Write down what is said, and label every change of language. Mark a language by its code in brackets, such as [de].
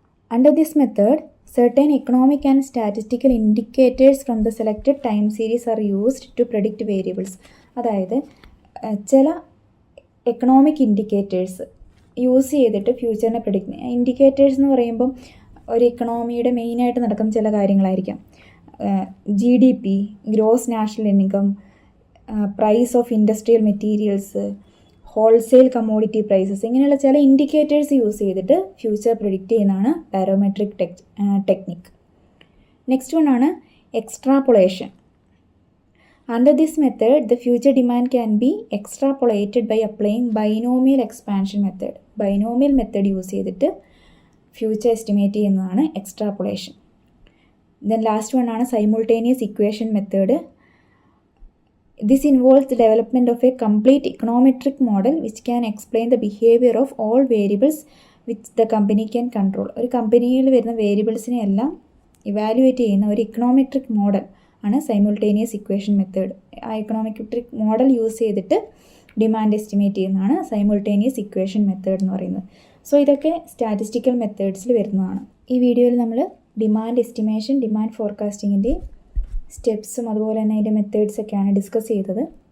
[en] Under this method, certain economic and statistical indicators from the selected time series are used to predict variables. [ml] അതായത് ചില economic indicators use ചെയ്തിട്ട് ഫ്യൂച്ചറിനെ predict ചെയ്യുക. Indicators എന്ന് പറയുമ്പം ഒരു ഇക്കണോമിയുടെ മെയിനായിട്ട് നടക്കുന്ന ചില കാര്യങ്ങളായിരിക്കാം. GDP, gross national income, price of industrial materials, wholesale commodity prices, ഇങ്ങനെയുള്ള ചില ഇൻഡിക്കേറ്റേഴ്സ് യൂസ് ചെയ്തിട്ട് ഫ്യൂച്ചർ പ്രെഡിക്റ്റ് ചെയ്യുന്നതാണ് barometric technique. Next വണ്ണാണ് എക്സ്ട്രാപ്പൊളേഷൻ. [en] Under this method, the future demand can be extrapolated by applying binomial expansion method. [ml] Binomial method use ചെയ്തിട്ട് future estimate ചെയ്യുന്നതാണ് എക്സ്ട്രാപ്പൊളേഷൻ. Then last വണ്ണാണ് simultaneous equation method. [en] This involves the development of a complete econometric model which can explain the behavior of all variables which the company can control. [ml] ഒരു കമ്പനിയിൽ വരുന്ന വേരിയബിൾസിനെ എല്ലാം evaluate ചെയ്യുന്ന ഒരു econometric model ആണ് simultaneous equation method. ആ econometric model use ചെയ്തിട്ട് demand estimate ചെയ്യുന്നതാണ് സൈമുൾട്ടേനിയസ് ഇക്വേഷൻ മെത്തേഡ് എന്ന് പറയുന്നത്. സോ ഇതൊക്കെ സ്റ്റാറ്റിസ്റ്റിക്കൽ മെത്തേഡ്സിൽ വരുന്നതാണ്. ഈ വീഡിയോയിൽ നമ്മൾ ഡിമാൻഡ് എസ്റ്റിമേഷൻ, ഡിമാൻഡ് ഫോർകാസ്റ്റിങ്ങിൻ്റെ സ്റ്റെപ്സും അതുപോലെ തന്നെ അതിൻ്റെ മെത്തേഡ്സൊക്കെയാണ് ഡിസ്കസ് ചെയ്തത്.